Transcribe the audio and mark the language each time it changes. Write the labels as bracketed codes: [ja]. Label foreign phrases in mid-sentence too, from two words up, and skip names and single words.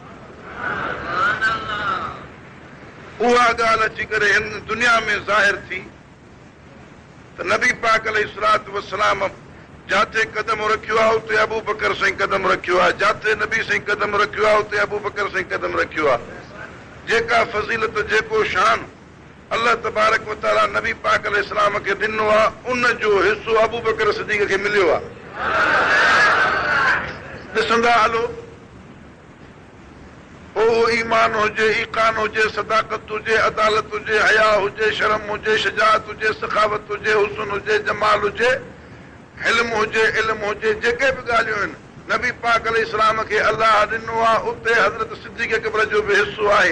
[sd] उहा ॻाल्हि अची करे हिन दुनिया में ज़ाहिर थी त नबी पाक [ar] عليه الصلاة والسلام [sd] जाते कदम रखियो आहे उते अबू बकर साईं कदम रखियो आहे, जाते नबी साईं कदम रखियो आहे उते अबू बकर साईं कदम रखियो आहे। जेका फज़ीलत, जेको शान [ar] الله تبارك وتعالى [sd] नबी पाक अलैहिस्सलाम खे ॾिनो आहे, उन जो हिसो अबू बकर सिद्दीक़ खे मिलियो आहे। ॾिसंदा हलो, पोइ ईमान हुजे, ईकान हुजे, सदाकत हुजे, अदालत हुजे, हया हुजे, शर्म हुजे, शजाअत हुजे, सखावत हुजे, हुस्न हुजे, जमाल हुजे, हिल्म हुजे, इल्म हुजे, जेके बि ॻाल्हियूं आहिनि नबी पाक अलैहिस्सलाम खे अल्लाह ॾिनो आहे, उते हज़रत सिद्दीक़ अकबर जो बि हिसो आहे।